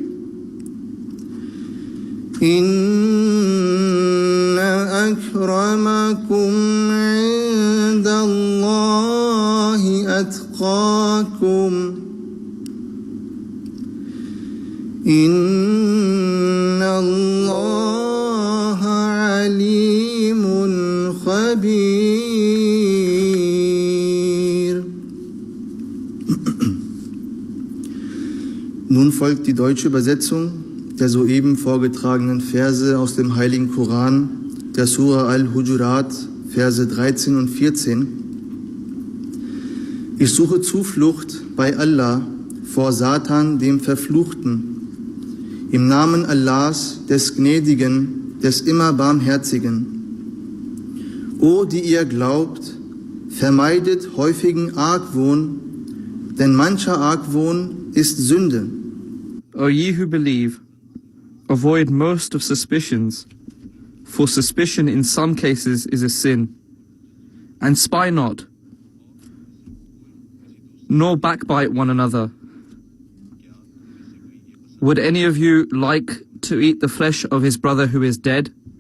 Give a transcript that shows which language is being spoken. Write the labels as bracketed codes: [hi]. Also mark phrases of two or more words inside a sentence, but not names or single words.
[ar] إن أكرمكم عند الله أتقاكم إن الله عليم خبير. [de] Nun folgt die deutsche Übersetzung der soeben vorgetragenen Verse aus dem Heiligen Koran, der Sura al-Hujurat, Verse 13 und 14. Ich suche Zuflucht bei Allah vor Satan, dem Verfluchten. Im Namen Allahs, des Gnädigen, des immer Barmherzigen. O, die ihr glaubt, vermeidet häufigen Argwohn, denn mancher Argwohn ist Sünde. [en] O ye who believe, avoid most of suspicions, for suspicion in some cases is a sin. And spy not, nor backbite one another. Would any of you like to eat the flesh of his brother who is dead?